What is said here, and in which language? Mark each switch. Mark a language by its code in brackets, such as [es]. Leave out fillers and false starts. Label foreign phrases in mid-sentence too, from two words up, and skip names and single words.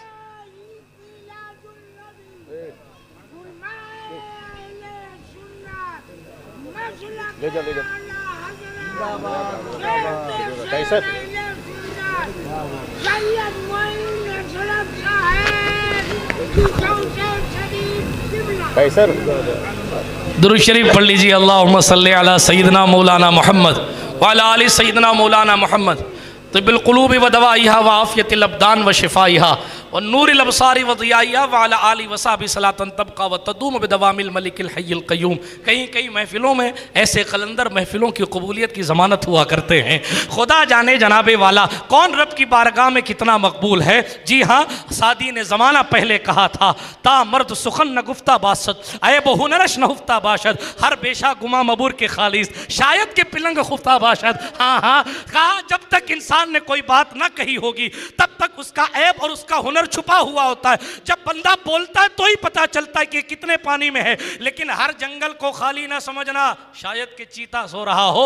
[ur] لے جا لے جا قیصر درود شریف پڑھ لیجیے. [ar] اللهم صل على سيدنا مولانا محمد وعلى آل سيدنا مولانا محمد طب القلوب ودوائها وعافية الأبدان وشفائها ونور الأبصار وضيائها وعلى آل وصحب صلاة تبقى وتدوم بدوام الملك الحي القيوم. [ur] کہیں کہیں محفلوں میں ایسے قلندر محفلوں کی قبولیت کی ضمانت ہوا کرتے ہیں. خدا جانے جناب والا کون رب کی بارگاہ میں کتنا مقبول ہے. جی ہاں، سعدی نے زمانہ پہلے کہا تھا, [fa] تا مرد سخن نگفته باشد عیب و هنرش نهفته باشد، هر بیشه گمان مبر که خالیست شاید که پلنگ خفته باشد. [ur] ہاں ہاں، کہا جب تک انسان نے کوئی بات نہ کہی ہوگی تب تک اس کا عیب اور اس کا ہنر چھپا ہوا ہوتا ہے. جب بندہ بولتا ہے تو ہی پتا چلتا ہے کہ کتنے پانی میں ہے. لیکن ہر جنگل کو خالی نہ سمجھنا، شاید کہ چیتا سو رہا ہو.